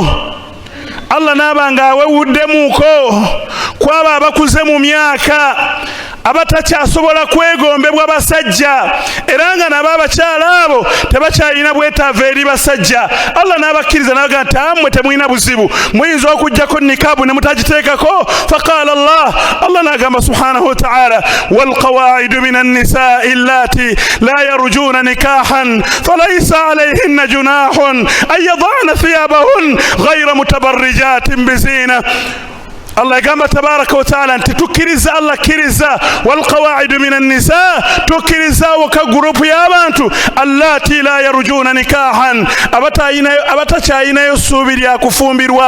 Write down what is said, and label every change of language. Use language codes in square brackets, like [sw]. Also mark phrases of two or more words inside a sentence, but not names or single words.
[lg] Allah n'aba ng'awewuddemuuko kwabo abakuze mu myaka, abatakyasobola kwegombebwa basajja, era nga nabo abakyala abo tebakyalina bwetaavu eri basajja. Allah n'abakkiriza n'abaga nti ammwe temulina buzibu, muyinza okuggyako nikaabu ne mutagiteekako. [ar] فقال الله [lg] n'agamba [ar] سبحانه وتعالى، والقواعد من النساء اللاتي لا يرجون نكاحا فليس عليهن جناح أن يضعن ثيابهن غير متبرجات بزينة. [lg] Allah yagamba [ar] تبارك وتعالى [lg] nti tukkiriza, Allah kkiriza, [ar] والقواعد من النساء, [lg] tukkirizawo ka gurupu y'abantu [ar] اللاتي لا يرجون نكاحا, [lg] abatakyayinayo ssuubi lya kufumbirwa.